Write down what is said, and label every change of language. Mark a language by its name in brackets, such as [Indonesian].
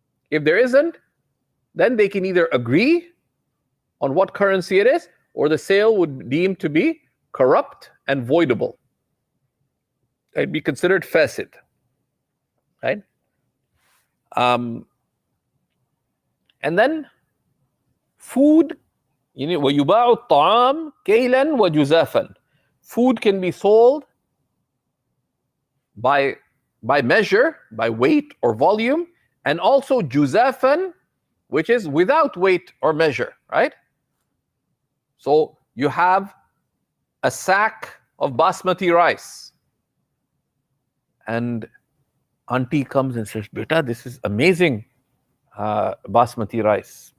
[English] If there isn't, then they can either agree on what currency it is, or the sale would deem to be corrupt and voidable. It'd be considered fasid, right? And then food, [Arabic] وَيُبَاعُ الطَّعَامِ كَيْلًا وَجُزَافًا. [English] Food can be sold by measure, by weight or volume, and also juzafan, which is without weight or measure, right? So you have a sack of basmati rice, and auntie comes and says, Beta, this is amazing basmati rice.